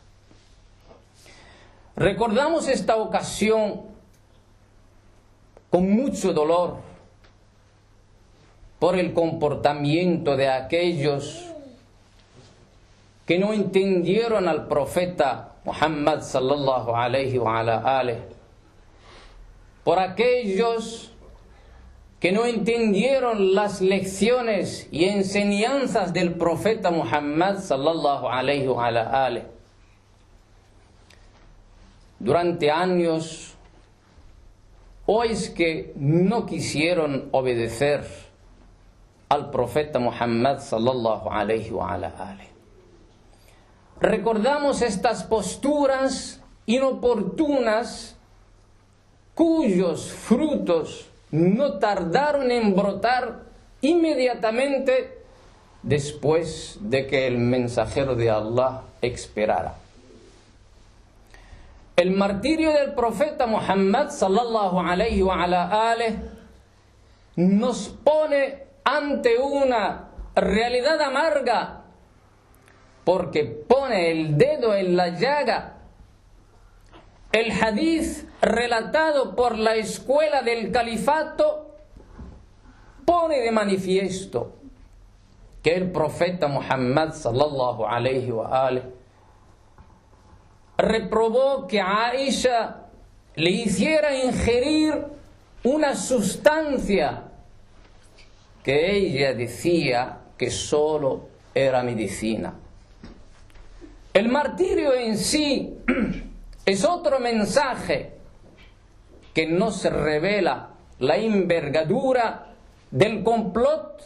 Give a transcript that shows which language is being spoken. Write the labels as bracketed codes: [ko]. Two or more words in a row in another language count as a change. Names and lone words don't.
[es] Recordamos esta ocasión con mucho dolor por el comportamiento de aquellos que no entendieron al profeta Muhammad [ar] صلى الله عليه وعلى آله, [es] por aquellos que no entendieron las lecciones y enseñanzas del profeta Muhammad [ar] صلى الله عليه وعلى آله. [es] Durante años, o es que no quisieron obedecer al profeta Muhammad [ar] صلى الله عليه وعلى آله. [es] Recordamos estas posturas inoportunas cuyos frutos no tardaron en brotar inmediatamente después de que el mensajero de Allah expirara. el martirio del profeta Muhammad [ar] صلى الله عليه وعلى آله [es] nos pone ante una realidad amarga, porque pone el dedo en la llaga. El hadith relatado por la escuela del califato pone de manifiesto que el profeta Muhammad [ar] صلى الله عليه وآله [es] reprobó que a Aisha le hiciera ingerir una sustancia que ella decía que solo era medicina. El martirio en sí es otro mensaje que nos revela la envergadura del complot